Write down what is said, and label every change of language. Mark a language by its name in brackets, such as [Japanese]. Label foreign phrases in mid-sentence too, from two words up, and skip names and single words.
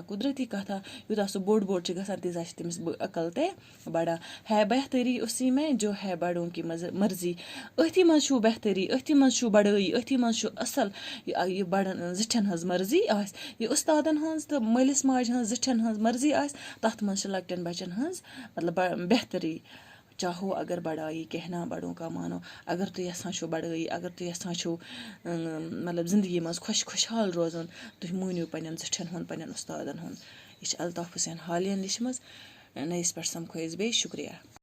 [Kashmiri] قدرتی کتھا. یوٗتاہ سُہ بوٚڑ چھُ گژھان تیٖژاہ چھِ تٔمِس عقل تہِ بڑان. [Urdu] ہے بہتری اسی میں جو ہے بڑوں کی مرضی. [Kashmiri] أتھی منٛز چھُو بہتری، أتھی منٛز چھُو بڑٲیی، أتھی منٛز چھُ اصل یہِ بڑن زِٹھٮ۪ن ہٕنٛز مرضی آسہِ، یہِ استادن ہٕنٛز تہٕ مٲلِس ماجہِ ہٕنٛز زِٹھٮ۪ن ہٕنٛز مرضی آسہِ، تتھ منٛز چھِ لۄکٹٮ۪ن بچن ہٕنٛز مطلب بہتری. [Urdu] چاہو اگر بڑائی کہنا بڑوں کا مانو. [Kashmiri] اگر تُہۍ یژھان چھُو بڑٲیی، اگر تُہۍ یژھان چھُو مطلب زندگی منٛز خۄشحال روزُن، تُہۍ مٲنِو پنٛنٮ۪ن زِٹھٮ۪ن ہُنٛد پنٛنٮ۪ن استادن ہُنٛد. یہِ چھِ الطاف حسین حالین لیچھمٕژ. نٔیِس پٮ۪ٹھ سمکھو أسۍ بیٚیہِ. شُکریہ.